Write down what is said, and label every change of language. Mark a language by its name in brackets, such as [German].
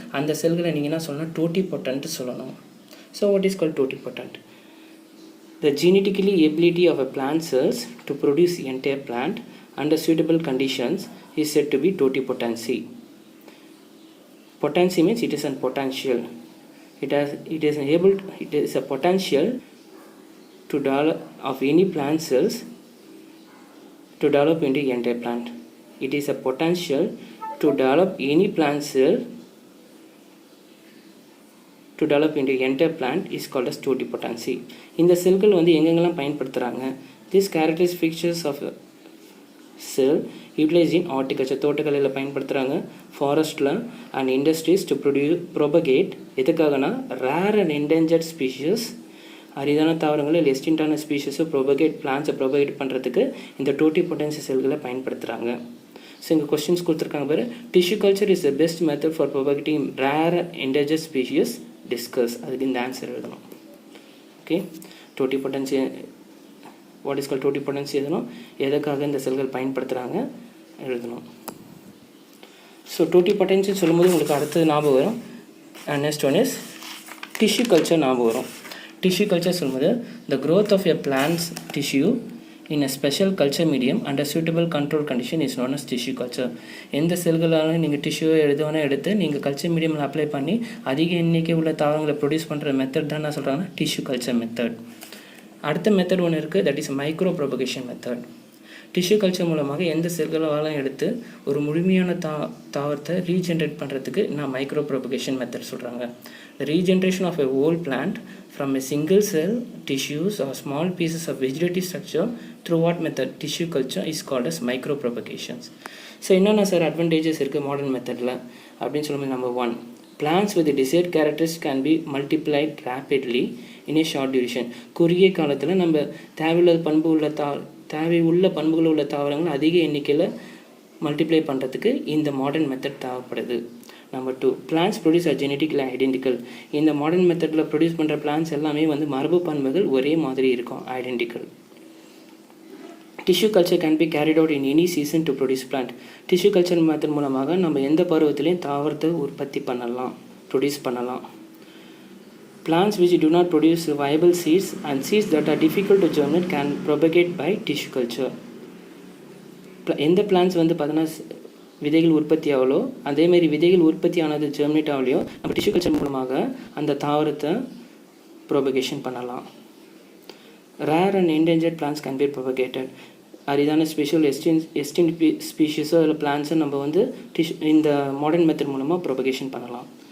[Tamil] அந்த செல்களை நீங்கள் என்ன சொல்லணும், டோட்டிபொட்டன்ட் சொல்லணும். [English] So what is called totipotent? The genetically ability of a plant cells to produce entire plant under suitable conditions is said to be totipotency. Potency means it is a potential. It is a potential to develop of any plant cells to develop into entire plant. It is a potential to develop any plant cell to develop into entire plant is called as totipotency. [Tamil] இந்த செல்கள் வந்து எங்கெங்கெல்லாம் பயன்படுத்துகிறாங்க? [English] These characteristic features of a cell utilized in horticulture, [Tamil] தோட்டக்கலையில் பயன்படுத்துகிறாங்க, [English] ஃபாரஸ்ட்டில் and industries to propagate. [Tamil] எதுக்காகனா rare and endangered species, அரிதான தாவரங்கள் இல்லை எஸ்டின்டான ஸ்பீஷஸை பிளான்ஸை ப்ரொபகேட் பண்ணுறதுக்கு இந்த டோட்டிபொட்டன்சி செல்களை பயன்படுத்துகிறாங்க. ஸோ இங்கே கொஸ்டின்ஸ் கொடுத்துருக்காங்க பாரு. [English] Tissue culture is the best method for propagating rare endangered species discuss. [Tamil] அதுக்கு இந்த ஆன்சர் எழுதணும். Okay, totipotency what is call totipotency எழுதணும், எதுக்காக இந்த செல்கள் பயன்படுத்துகிறாங்க எழுதணும். ஸோ டோட்டிபொட்டன்சி சொல்லும்போது உங்களுக்கு அடுத்தது ஞாபகம் வரும். [English] and next one is tissue culture [Tamil] ஞாபகம் வரும். டிஷ்யூ கல்ச்சர் சொல்லும்போது [English] the growth of a plant's tissue in a special culture medium under suitable control condition is known as tissue culture. [Tamil] எந்த செல்களாலும் நீங்கள் டிஷ்யூவை எடுத்து நீங்கள் கல்ச்சர் மீடியமில் அப்ளை பண்ணி அதிக எண்ணிக்கை உள்ள தாவரங்களை ப்ரொடியூஸ் பண்ணுற மெத்தட் தான் என்ன சொல்கிறாங்கன்னா டிஷ்யூ கல்ச்சர் மெத்தட். அடுத்த மெத்தட் ஒன்று இருக்குது, [English] That is micro propagation method. [Tamil] Tissue culture மூலமாக எந்த செல்களாலும் எடுத்து ஒரு முழுமையான தாவரத்தை ரீஜென்ரேட் பண்ணுறதுக்கு நான் மைக்ரோ ப்ரொபகேஷன் மெத்தட் சொல்கிறாங்க. [English] The regeneration of a whole plant from a single cell, tissues or small pieces of vegetative structure through what method? Tissue culture is called as micropropagations. [Tamil] So என்னென்ன sir advantages இருக்குது modern மெத்தடில் அப்படின்னு சொல்லும்போது, [English] Number 1, plants with the desired characteristics can be multiplied rapidly in a short duration. [Tamil] குறுகிய காலத்தில் நம்ம தேவை உள்ள பண்புகள் உள்ள தாவரங்கள் அதிக எண்ணிக்கையில் மல்டிப்ளை பண்ணுறதுக்கு இந்த மாடர்ன் மெத்தட் தேவைப்படுது. Number 2, [English] Plants produce are genetically identical. [Tamil] இந்த மாடர்ன் மெத்தடில் ப்ரொடியூஸ் பண்ணுற பிளான்ஸ் எல்லாமே வந்து மரபு பண்புகள் ஒரே மாதிரி இருக்கும், identical. [English] Tissue culture can be carried out in any season to produce plant. [Tamil] Tissue culture method மூலமாக நம்ம எந்த பருவத்திலையும் தாவரத்தை உற்பத்தி பண்ணலாம், ப்ரொடியூஸ் பண்ணலாம். [English] Plants which do not produce viable seeds and seeds that are difficult to germinate can propagate by tissue culture. [Tamil] எந்த plans வந்து பார்த்தோன்னா விதைகள் உற்பத்தி ஆகலோ அதேமாதிரி விதைகள் உற்பத்தி ஆனது ஜெர்மினேட் ஆகலையோ நம்ம டிஷ்யூ கல்ச்சர் மூலமாக அந்த தாவரத்தை ப்ரொபகேஷன் பண்ணலாம். [English] Rare and endangered plants can be propagated. [Tamil] அரிதான ஸ்பெஷல் எஸ்டின் ஸ்பீஷஸோ இல்லை பிளான்ஸை நம்ம வந்து இந்த மாடர்ன் மெத்தட் மூலமாக ப்ரொபகேஷன் பண்ணலாம்.